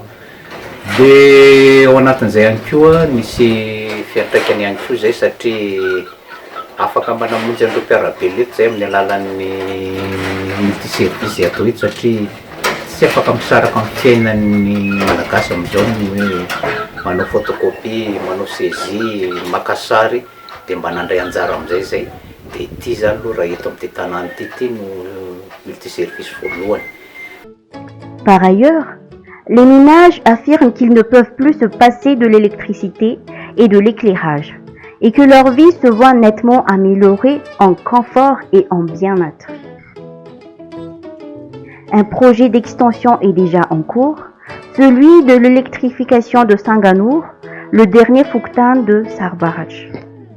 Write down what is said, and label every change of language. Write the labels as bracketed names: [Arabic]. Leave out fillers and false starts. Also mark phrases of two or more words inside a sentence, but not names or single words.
[Malagasy] Dia ao anatin'izay ihany koa misy fiantraikany ihany koa zay satria afaka manamonjy an'ireo mpiarabe eto zay amin'ny alalan'ny multiservice atao eto satria tsy afaka misaraka amin'ny fiainan'ny malagasy amin'izao ny hoe manao photocopie, manao saisie, maka sary dia mba nandray anjara amin'izay zay. Dia ity zany aloha raha eto amin'ity tanàna ity no multiservice voalohany. [French] Par ailleurs, les ménages affirment qu'ils ne peuvent plus se passer de l'électricité et de l'éclairage, et que leur vie se voit nettement améliorée en confort et en bien-être. Un projet d'extension est déjà en cours, celui de l'électrification de Sanganour, le dernier Fouktan de Sarbaraj.